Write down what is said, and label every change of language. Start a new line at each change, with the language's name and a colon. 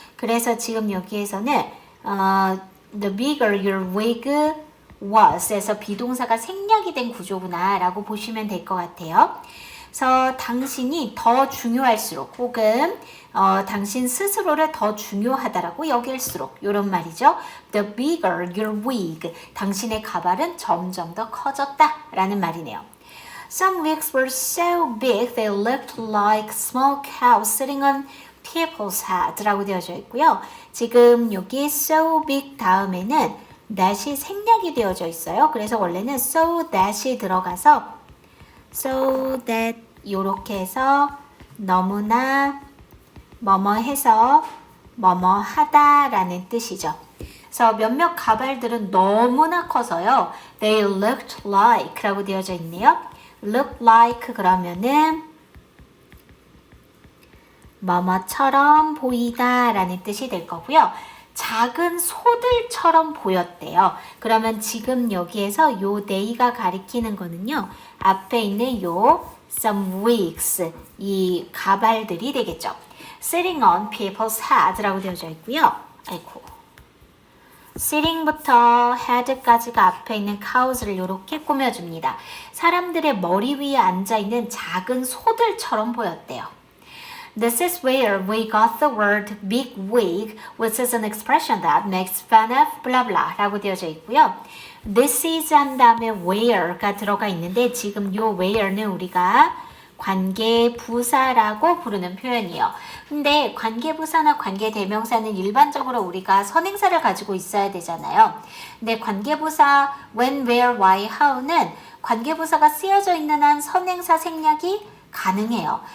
Korean: 그래서 지금 여기에서는
English: the bigger your wig was
Korean: 에서 비동사가 생략이 된 구조구나 라고 보시면 될 것 같아요. 그래서 당신이 더 중요할수록 혹은 당신 스스로를 더 중요하다라고 여길수록 이런 말이죠.
English: The bigger your wig,
Korean: 당신의 가발은 점점 더 커졌다 라는 말이네요.
English: Some wigs were so big they looked like small cows sitting on people's heads
Korean: 라고 되어져 있고요. 지금 여기 so big 다음에는 that이 생략이 되어져 있어요. 그래서 원래는 so that이 들어가서 so that 이렇게 해서 너무나 뭐뭐 해서 뭐뭐 하다라는 뜻이죠. 그래서 몇몇 가발들은 너무나 커서요.
English: They looked like
Korean: 라고 되어져 있네요. look like 그러면은 뭐뭐처럼 보이다 라는 뜻이 될 거고요. 작은 소들처럼 보였대요. 그러면 지금 여기에서 요 they가 가리키는 거는요. 앞에 있는 요 some wigs, 이 가발들이 되겠죠.
English: Sitting on people's heads라고
Korean: 되어져 있고요. 아이고. sitting부터 head까지가 앞에 있는 cows를 이렇게 꾸며줍니다. 사람들의 머리 위에 앉아있는 작은 소들처럼 보였대요.
English: This is where we got the word big wig, which is an expression that makes fun of blah blah
Korean: 라고 되어져 있고요. This is 한 다음에 where가 들어가 있는데 지금 요 where는 우리가 관계부사라고 부르는 표현이에요. 근데 관계부사나 관계대명사는 일반적으로 우리가 선행사를 가지고 있어야 되잖아요. 근데 관계부사 when, where, why, how는 관계부사가 쓰여져 있는 한 선행사 생략이 가능해요.